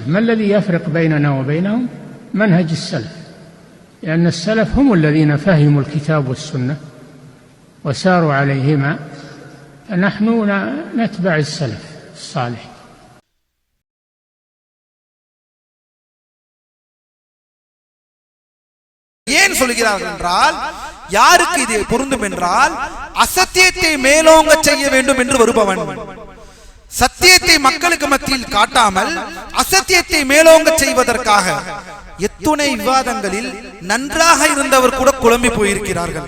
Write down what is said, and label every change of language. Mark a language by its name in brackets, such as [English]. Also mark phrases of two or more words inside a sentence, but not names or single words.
[Arabic] ما الذي يفرق بيننا وبينهم؟ منهج السلف، لأن السلف هم الذين فهموا الكتاب والسنة وساروا عليهما، فنحن نتبع السلف الصالح. [Tamil] ஏன் சொல்கிறார்கள் என்றால், யாருக்கு இது பொருந்தும் என்றால், அசத்தியத்தை மேலோங்க செய்ய வேண்டும் என்று வருபவன், சத்தியத்தை மக்களுக்கு மத்தியில் காட்டாமல் அசத்தியத்தை மேலோங்க செய்வதற்காக எத்துணை விவாதங்களில் நன்றாக இருந்தவர் கூட குழம்பி போயிருக்கிறார்கள்.